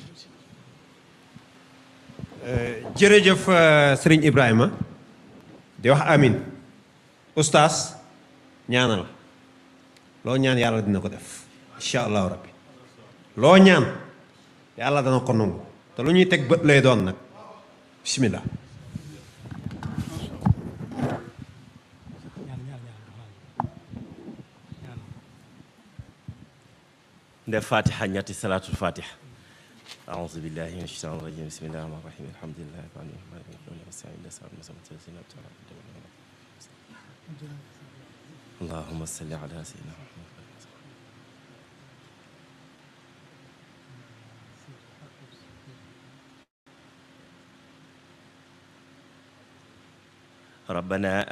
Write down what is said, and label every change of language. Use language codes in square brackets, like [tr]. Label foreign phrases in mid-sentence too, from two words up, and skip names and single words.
[wo] jërëjëf Serigne Ibrahima di wax amin oustaz ñaanal loo ñaan yàlla dina ko def [ar] إن شاء الله ربي [wo] loo ñaan yàlla dana ko nangu te lu ñuy teg bët lay doon nag bismillah. ndef fatiha ñetti salaatul fatiha [ar] أعوذ بالله من الشيطان الرجيم بسم الله الرحمن الرحيم الحمد لله رب العالمين اللهم صل على سيدنا محمد ربنا